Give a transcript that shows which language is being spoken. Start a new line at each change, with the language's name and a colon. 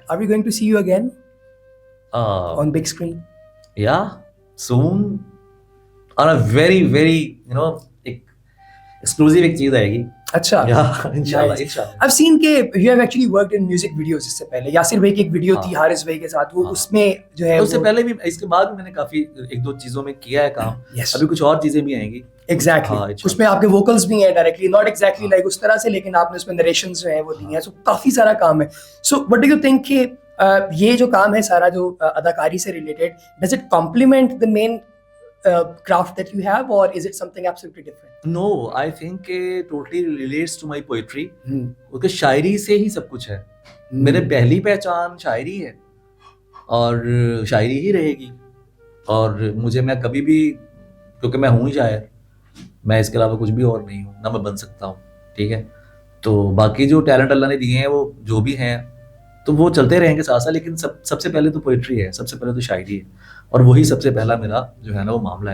English: Are we going to see you again on big screen? Yeah, soon on a very very ایک exclusive
Urdu: ایک چیز آئے گی. اچھا, انشاءاللہ.
English: I've seen کہ you have actually worked in music videos
Urdu: اس سے پہلے. یاسر بھائی کی ایک ویڈیو تھی حارث بھائی کے ساتھ, وہ اس میں جو ہے اس سے پہلے بھی, اس کے بعد بھی میں نے کافی ایک دو چیزوں میں کیا ہے کام. ابھی کچھ اور چیزیں بھی آئیں گی. ایگزیکٹلی, اس میں آپ کے ووکلز بھی ہیں ڈائریکٹلی, ناٹ ایگزیکٹلی لائک اس طرح سے, لیکن آپ نے اس میں نریشنز جو ہیں وہ دی ہیں. سو کافی سارا کام ہے.
English: so what do you think
Urdu: کہ یہ جو کام ہے سارا جو اداکاری سے related,
English: Does it complement the main craft that you have, or is it something absolutely different? No, I think it totally relates to my poetry.
Urdu: کیونکہ شاعری سے ہی سب کچھ ہے. میرے پہلی پہچان شاعری ہے اور شاعری ہی رہے گی. اور مجھے, میں کبھی بھی, کیونکہ میں ہوں ہی شاعر, میں اس کے علاوہ کچھ بھی اور نہیں ہوں, نہ میں بن سکتا ہوں. ٹھیک ہے, تو باقی جو ٹیلنٹ اللہ نے دیے ہیں وہ جو بھی ہیں تو وہ چلتے رہیں گے ساتھ ساتھ, لیکن سب سے پہلے تو پوئٹری ہے, سب سے پہلے تو شاعری ہے, اور وہی سب سے پہلا میرا جو ہے نا وہ معاملہ ہے.